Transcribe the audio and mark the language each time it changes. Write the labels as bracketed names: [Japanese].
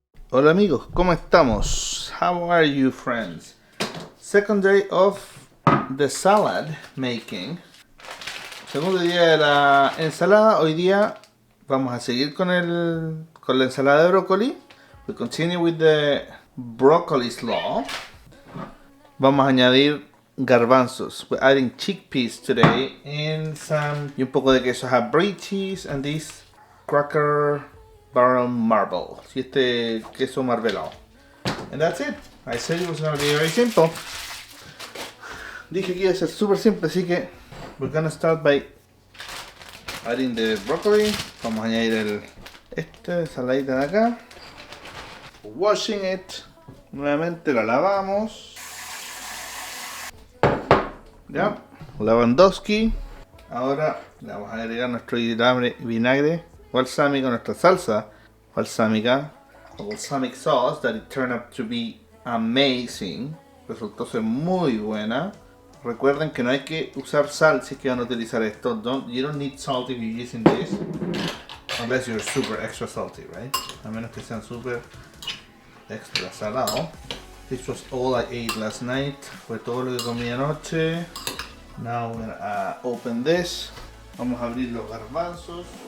[Spanish] Hola amigos, ¿cómo estamos? [English] How are you friends? Second day of the salad making. [Spanish] Segundo día de la ensalada. Hoy día vamos a seguir con la ensalada de brócoli. [English] We continue with the broccoli slaw. [Spanish] Vamos a añadir garbanzos. [English] We're adding chickpeas today and [Spanish] y un poco de queso. [English] I have brie cheese and this Cracker Barrel marble. [Spanish] Y este queso marvelado. [English] And that's it. I said it was going to be very simple. [Spanish] Dije que iba a ser súper simple, así que [English] we're going to start by adding the broccoli. [Spanish] Vamos a añadir esta saladita de acá. [English] Washing it. [Spanish] Nuevamente la lavamos. Ya, Lewandowski. Ahora le vamos a agregar nuestro vinagre balsámico, nuestra salsa balsámica, [English] balsamic sauce, that it turned out to be amazing. [Spanish] Resultó ser muy buena. Recuerden que no hay que usar sal si es que van a utilizar esto. [English] You don't need salt if you're using this, unless you're super extra salty, right? [Spanish] A menos que sean super extra salado. [English] This was all I ate last night. [Spanish] Fue todo lo que comí anoche. [English] Now we're gonna open this. [Spanish] Vamos a abrir los garbanzos.